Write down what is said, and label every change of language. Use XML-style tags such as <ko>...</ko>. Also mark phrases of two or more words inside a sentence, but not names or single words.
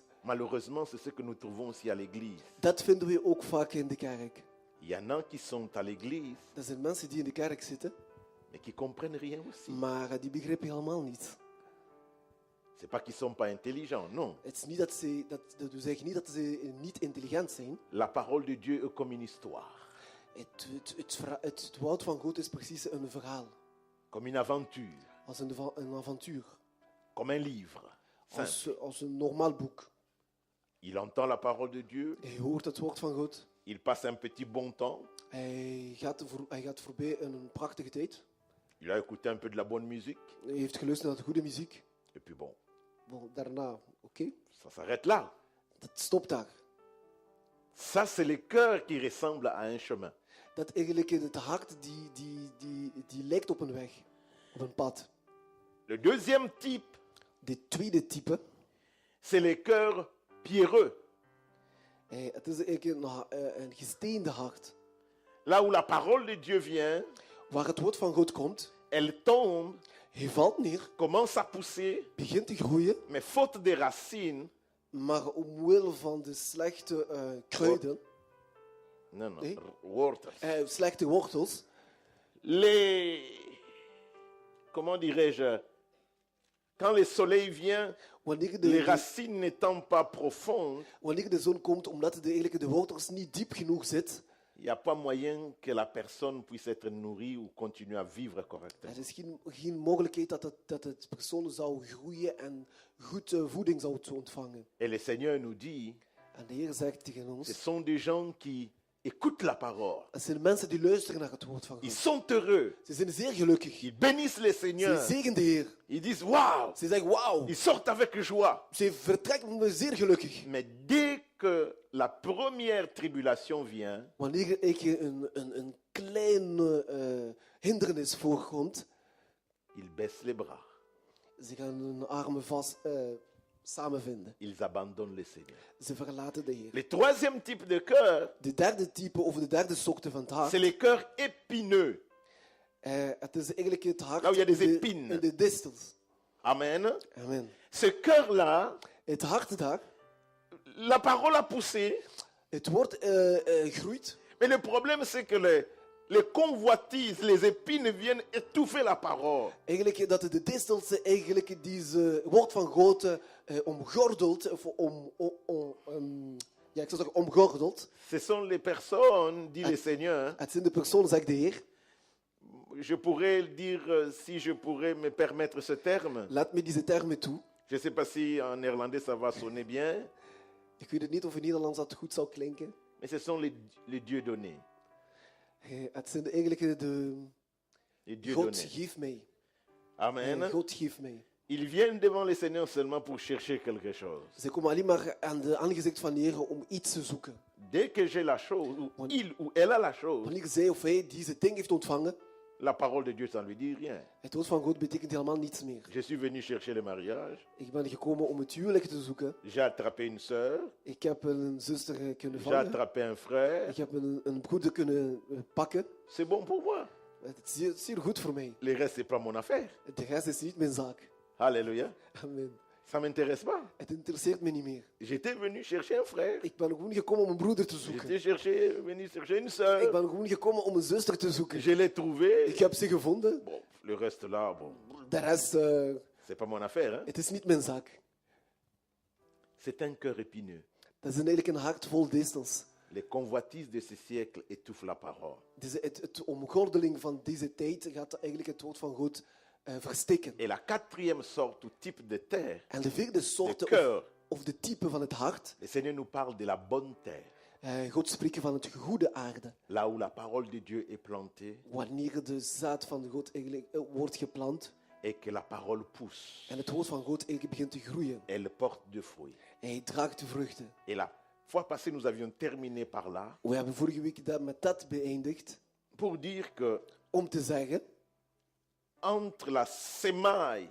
<fr>Malheureusement, c'est ce que nous trouvons aussi à l'église.</fr> <nl>Dat vinden we ook vaak in de kerk.</nl> <fr>Il y en a qui sont à l'église,</fr> <nl>Dat zijn mensen die in de kerk zitten,</nl> <fr>mais qui ne comprennent rien aussi.</fr> <nl>maar die begrijpen helemaal niets.</nl> <fr>C'est pas qu'ils ne sont pas intelligents, non.</fr> <nl>Het is niet dat we zeggen niet dat ze niet intelligent zijn.</nl> <fr>La parole de Dieu est comme une histoire,</fr> <nl>Het woord van God is precies een verhaal,</nl> <fr>comme une aventure,</fr> <nl>als een avontuur,</nl> <fr>comme un livre. Simple.</fr> <nl>als een normaal boek.</nl> <fr>Il entend la parole de Dieu,</fr> <nl>Hij hoort het woord van God,</nl> <fr>il passe un petit bon temps,</fr> <nl>hij gaat voorbij een prachtige tijd,</nl> <fr>il a écouté un peu de la bonne musique,</fr> <nl>hij heeft geluisterd naar de goede muziek.</nl> <fr>et puis bon,</fr> <nl>Daarna, oké,</nl> <fr>ça s'arrête là.</fr> <nl>dat stopt daar.</nl> <fr>Ça, c'est le cœur qui ressemble à un chemin.</fr> <nl>Dat eigenlijk het hart die lijkt op een weg, op een pad.</nl> <fr>Le deuxième type,</fr> <nl>De tweede type,</nl> <fr>c'est le cœur pierreux,</fr> <nl>het is eigenlijk een gesteende hart.</nl> <fr>là où la parole de Dieu vient,</fr> <nl>Waar het woord van God komt,</nl> <fr>elle tombe,</fr> <nl>hij valt neer,</nl> <fr>commence à pousser,</fr> <nl>begint te groeien,</nl> <fr>mais faute des racines,</fr> <nl>maar omwille van de slechte kruiden,</nl> <fr>non, non,</fr> <nl>Nee. wortels. slechte wortels,</nl> <fr>comment dirais-je, quand le soleil vient,</fr> <nl>wanneer</nl> <fr>les racines n'étant pas profondes,</fr> <nl>wanneer de zon komt, omdat eigenlijk de wortels niet diep genoeg zitten,</nl> <fr>il n'y a pas moyen que la personne puisse être nourrie ou continuer à vivre correctement.</fr> <nl>er is geen mogelijkheid dat het persoon zou groeien en goed voeding zou ontvangen.</nl> <fr>Et le Seigneur nous dit,</fr> <nl>En de Heer zegt tegen</nl> <fr>ce</fr> <nl>ons,</nl> <fr>sont des gens qui écoutent la parole.</fr> <nl>het zijn mensen die luisteren naar het woord van</nl> <fr>Ils</fr> <nl>God.</nl> <fr>sont heureux.</fr> <nl>Ze zijn zeer gelukkig.</nl> <fr>Ils bénissent le</fr> <nl>Ze</nl> <fr>Seigneur.</fr> <nl>zegen de Heer.</nl> <fr>Ils disent waouh.</fr> <nl>Ze zeggen wauw.</nl> <fr>Ils sortent avec joie.</fr> <nl>Ze vertrekken zeer gelukkig.</nl> <fr>Mais dès que la première tribulation vient,</fr> <nl>Wanneer een kleine hindernis voorkomt,</nl> <fr>ils baissent les bras.</fr> <nl>ze gaan hun armen vast samenvinden.</nl> <fr>Ils abandonnent le Seigneur.</fr> <nl>Ze verlaten de Heer.</nl> <fr>Le troisième type de cœur,</fr> <nl>De derde type of de derde soorte van het hart.</nl> <fr>c'est les cœurs épineux.</fr> <nl>Het is eigenlijk het hart</nl> <fr>Là où il y a des</fr> <nl>in</nl> <fr>épines.</fr> <nl>de distels.</nl> <fr>Amen.</fr> <nl>Amen.</nl> <fr>Ce cœur-là,</fr> <nl>Het hart daar,</nl> <fr>la parole a poussé,</fr> <nl>het woord groeit.</nl> <fr>mais le problème c'est que les convoitises, les épines viennent étouffer la parole.</fr> <nl>Eigenlijk dat de distels eigenlijk deze woord van God omgordelt, of ja, ik zou zeggen omgordelt.</nl> <fr>Ce sont les personnes, dit le Seigneur.</fr> <nl>Het zijn de personen, zegt de Heer.</nl> <fr>Je pourrais dire, si je pourrais me permettre ce terme.</fr> <nl>Laat me deze termen toe.</nl> <fr>Je ne sais pas si en néerlandais ça va sonner bien,</fr> <nl>Ik weet het niet of in Nederlands dat goed zou klinken.</nl> <fr>mais ce sont les dieux donnés.</fr> <nl>Het zijn eigenlijk</nl> <fr>Les dieux</fr> <nl>God</nl> <fr>donnés.</fr> <nl>geeft mij.</nl> <fr>Amen.</fr> <nl>God geeft mij.</nl> <fr>Ils viennent devant le Seigneur seulement pour chercher quelque chose.</fr> <nl>Ze komen alleen maar aan de aangezicht van de Heer om iets te zoeken.</nl> <fr>Dès que j'ai la chose, ou il ou elle a la chose,</fr> <nl>Wanneer zij of hij deze ding heeft ontvangen,</nl> <fr>la parole de Dieu, ça ne lui dit rien.</fr> <nl>het woord van God betekent helemaal niets meer.</nl> <fr>Je suis venu chercher le mariage,</fr> <nl>Ik ben gekomen om het huwelijk te zoeken.</nl> <fr>j'ai attrapé une sœur,</fr> <nl>Ik heb een zuster kunnen</nl> <fr>j'ai</fr> <nl>vangen.</nl> <fr>attrapé un frère,</fr> <nl>Ik heb een broeder kunnen pakken.</nl> <fr>c'est bon pour moi.</fr> <nl>Het is zeer goed voor mij.</nl> <fr>Le reste, c'est pas mon affaire.</fr> <nl>De rest is niet mijn zaak.</nl> <fr>Alléluia.</fr> <nl>Amen.</nl> <fr>Ça m'intéresse pas.</fr> <nl>Het interesseert me niet meer.</nl> <fr>J'étais venu chercher un frère.</fr> <nl>Ik ben gewoon gekomen om een broeder te zoeken.</nl> <fr>J'étais venu chercher une</fr> <nl>Ik</nl> <fr>sœur.</fr> <nl>ben gewoon gekomen om een zuster te zoeken.</nl> <fr>Je l'ai trouvé.</fr> <nl>Ik heb ze gevonden.</nl> <fr>Bon, le reste là, bon,</fr> <nl>De rest,</nl> <fr>c'est pas mon affaire. Hein?</fr> <nl>het is niet mijn zaak.</nl> <fr>C'est un cœur épineux.</fr> <nl>Dat is eigenlijk een hart vol distels.</nl> <fr>Les convoitises de ce siècle étouffent la parole.</fr> <nl>Het omgordeling van deze tijd gaat eigenlijk het woord van God verstikken.</nl> <fr>Et la quatrième sorte ou type de terre,</fr> <nl>En de vierde</nl> <fr>de</fr> <nl>soort</nl> <fr>cœur,</fr> <nl>of de type van het hart,</nl> <fr>le Seigneur nous parle de la bonne terre,</fr> <nl>God spreekt van het goede aarde.</nl> <fr>là où la parole de Dieu est plantée</fr> <nl>Wanneer de zaad van God eigenlijk wordt geplant</nl> <fr>et que la parole pousse.</fr> <nl>en het woord van God eigenlijk begint te groeien.</nl> <fr>Elle porte de fruits.</fr> <nl>Hij draagt de vruchten.</nl> <fr>Et la fois passée, nous avions terminé par là</fr> <nl>We hebben vorige week met dat beëindigd</nl> <fr>pour dire que</fr> <nl>om te zeggen,</nl> <fr>entre la semaille,</fr>